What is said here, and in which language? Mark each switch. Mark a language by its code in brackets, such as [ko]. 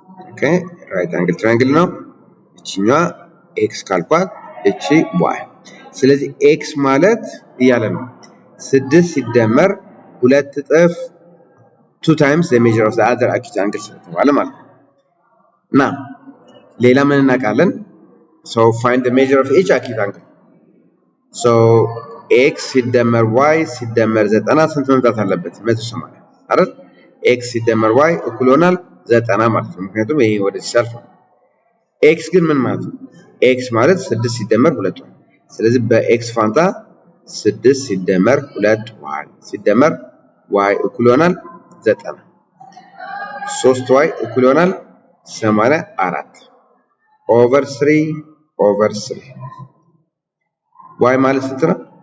[am] ኦኬ right angle triangle ነው። እቺኛዋ x ካልኳት እቺ y ስለዚህ x ማለት እያለ ነው 6 ሲደመር 2 እጥፍ [en] 2 times the measure of the other acute angle [am] ስለተባለ ማለት ነው። እና ሌላ ምን እናውቃለን? [en] so find the measure of each acute angle so x [am] ሲደመር y ሲደመር 90 ስንት መምጣት አለበት? 180 አይደል? x ሲደመር y እኩል ይሆናል 90 ማለት ነው። ምክንያቱም ይሄ ወደዚህ ሰልፍ ነው። x ግን ምን ማለት ነው? x ማለት 6 ሲደመር 2 y ስለዚህ በx ፋንታ 6 ሲደመር 2 y ሲደመር y እኩል ይሆናል 90 3y እኩል ይሆናል 84 ኦቨር 3 y ማለት ስንት ነው?